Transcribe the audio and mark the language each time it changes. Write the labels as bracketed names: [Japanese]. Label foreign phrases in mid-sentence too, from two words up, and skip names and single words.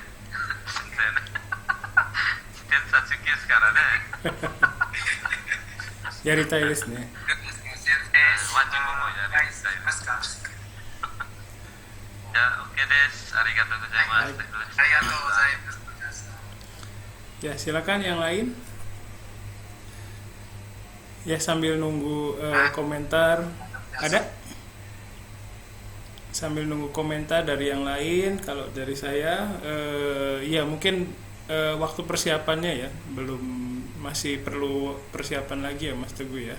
[Japanese] 先生ね。自転車好きですからね。やりたいですね。自分もやりたいです。じゃあ OK です。ありがとうございます。ありがとうございます。 [Indonesian] Ya silakan yang lain. Ya sambil nunggu komentar ada. Sambil nunggu komentar dari yang lain. Kalau dari saya, ya mungkin waktu persiapannya ya masih perlu persiapan lagi ya Mas Teguh ya.